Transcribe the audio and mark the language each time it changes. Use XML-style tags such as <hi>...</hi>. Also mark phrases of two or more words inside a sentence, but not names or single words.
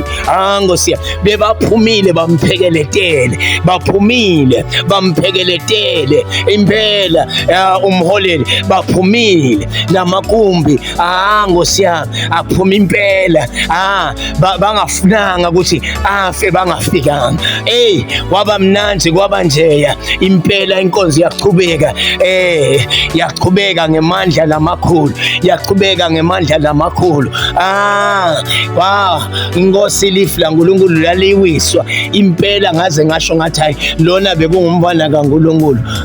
<nd>Nkosiyami, bebaphumile bamphekeletele, baphumile bamphekeletele impela. Umholeli baphumile namakumbi. Nkosiyami, aphuma impela. Bangafunanga ukuthi afe bangafikanga. Kwaba mnanzi, kwaba njeya impela. Inkonzo yaqhubeka, yaqhubeka ngemandla lamakhulu, yaqhubeka ngemandla lamakhulu. Nkosi lifu laNkulunkulu laliwiswa impela ngaze ngasho ngathi hayi lona bekungumfana kaNkulunkulu.</nd>